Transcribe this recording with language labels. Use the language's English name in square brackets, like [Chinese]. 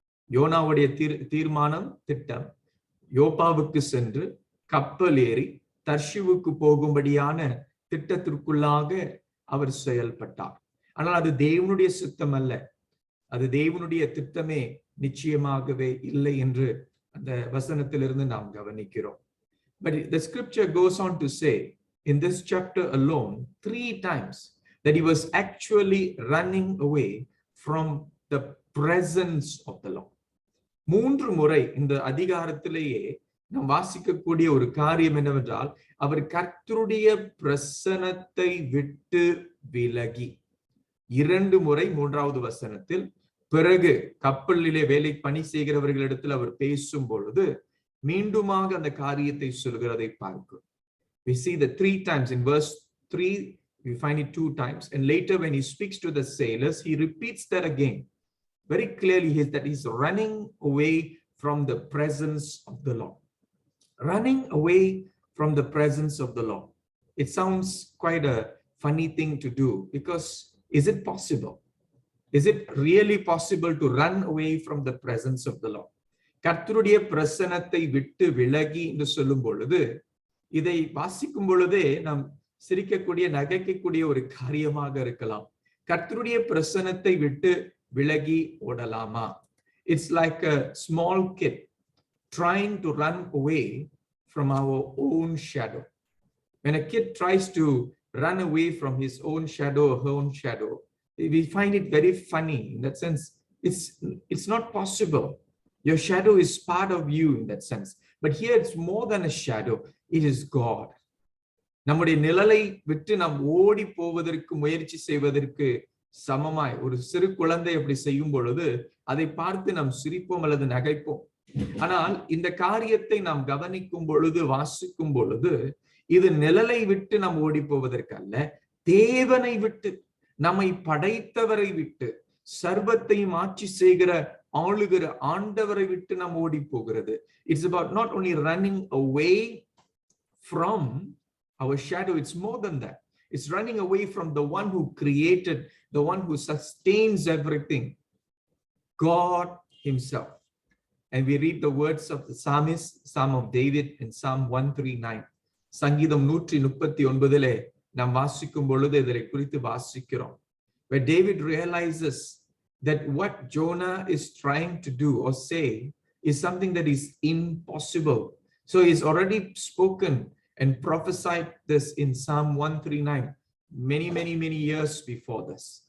[Tamil] யோனாவுடைய தீர்மானம் திட்டம் யோப்பாவுக்கு சென்று கப்பல் ஏறி தர்ஷிவுக்கு போகும்படியான திட்டத்திற்குள்ளாக அவர் செயல்பட்டார். ஆனால் அது தேவனுடைய சித்தம் அல்ல, அது தேவனுடைய திட்டமே நிச்சயமாகவே இல்லை என்று அந்த வசனத்திலிருந்து நாம் கவனிக்கிறோம். [English] But the scripture goes on to say in this chapter alone 3 times that he was actually running away from the presence of the Lord. [Tamil] 3 முறை இந்த அதிகாரத்திலேயே நாம் வாசிக்கக்கூடிய ஒரு காரியம் என்னவென்றால் அவர் கர்த்தருடைய பிரசன்னத்தை விட்டு விலகி. 2 முறை 3வது வசனத்தில், பிறகு கப்பலிலே வேலை பணி செய்கிறவர்களிடத்தில் அவர் பேசும் பொழுது மீண்டுமாக அந்த காரியத்தை சொல்கிறதை பார்க்கிறோம். [English] We see the 3 times in verse 3, we find it 2 times, and later when he speaks to the sailors, he repeats that again. Very clearly that he's running away from the presence of the Lord. Running away from the presence of the Lord. It sounds quite a funny thing to do, because is it possible? Is it really possible to run away from the presence of the Lord? [Tamil] கர்த்தருடைய பிரசன்னத்தை விட்டு விலகி என்று சொல்லும் பொழுது, இதை வாசிக்கும் பொழுதே நாம் சிரிக்கக்கூடிய நகைக்கக்கூடிய ஒரு காரியமாக இருக்கலாம். கர்த்தருடைய பிரசன்னத்தை விட்டு விலகி ஓடலாமா? [English] It's like a small kid trying to run away from our own shadow. When a kid tries to run away from his own shadow or her own shadow, we find it very funny. In that sense, it's not possible. Your shadow is part of you in that sense. But here it's more than a shadow. It is God. [Tamil] நம்முடைய நிழலை விட்டு நாம் ஓடி போவதற்கு முயற்சி செய்வதற்கு சமமாய் ஒரு சிறு குழந்தை அப்படி செய்யும் பொழுது அதை பார்த்து நாம் சிரிப்போம் அல்லது நகைப்போம். ஆனால் இந்த காரியத்தை நாம் கவனிக்கும் பொழுது, வாசிக்கும் பொழுது, இது நிழலை விட்டு நாம் ஓடி போவதற்கு அல்ல, தேவனை விட்டு, நம்மை படைத்தவரை விட்டு, சர்வத்தையும் ஆட்சி செய்கிற ஆளுகிற ஆண்டவரை விட்டு நாம் ஓடி போகிறது. [English] It's about not only running away from our shadow, it's more than that. It's running away from the one who created, the one who sustains everything, God himself. And we read the words of the psalmist, Psalm of David in Psalm 139. [Tamil] சங்கீதம் 139 நாம் வாசிக்கும் பொழுது இதை குறித்து வாசிக்கிறோம். [English] Where David realizes that what Jonah is trying to do or say is something that is impossible. So he's already spoken and prophesied this in Psalm 139 many years before this.